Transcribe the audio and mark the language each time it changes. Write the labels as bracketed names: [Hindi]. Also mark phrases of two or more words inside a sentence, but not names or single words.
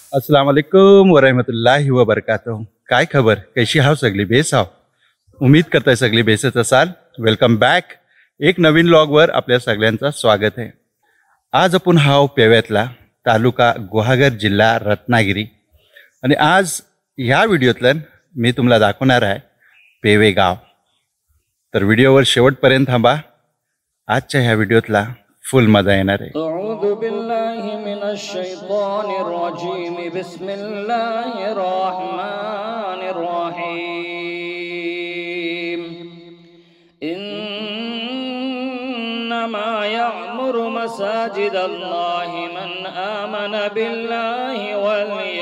[Arabic] السلام عليكم ورحمة الله وبركاته. [Marathi] काय खबर, कैशी हाव सगळी? बेस हाव, उम्मीद करताय सगळी बेसच असाल। [English] welcome back, [Marathi] एक नवीन व्लॉगवर आपल्या सगळ्यांचं स्वागत आहे। आज आपण हाव पेव्यातला, तालुका गुहागर, जिल्हा रत्नागिरी। आणि आज ह्या व्हिडिओतलं मी तुम्हाला दाखवणार आहे पेवे गाव। तर व्हिडिओवर शेवटपर्यंत थांबा, आजच्या ह्या व्हिडिओतला फुल मजा येणार आहे। [Arabic] أعوذ بالله من الشيطان الرجيم، بسم الله الرحمن الرحيم. إنما يعمر مساجد الله من آمن بالله وال